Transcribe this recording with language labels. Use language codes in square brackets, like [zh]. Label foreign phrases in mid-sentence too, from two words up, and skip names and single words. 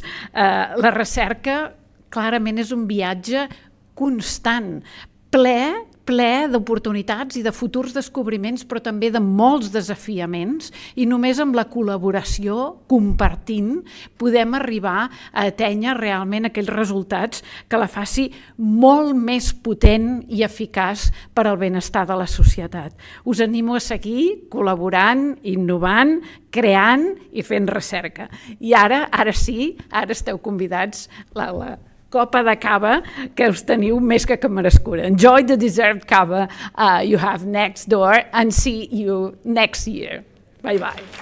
[ca] La recerca clarament és un viatge constant, ple d'oportunitats i de futurs descobriments, però també de molts desafiaments, i només amb la col·laboració, compartint, podem arribar a atènyer realment aquells resultats que la faci molt més potent i eficaç per al benestar de la societat. Us animo a seguir col·laborant, innovant, creant i fent recerca. I ara sí, ara esteu convidats la copa de cava que us teniu més que merescuda. [en] Enjoy the dessert cava you have next door and see you next year. Bye bye.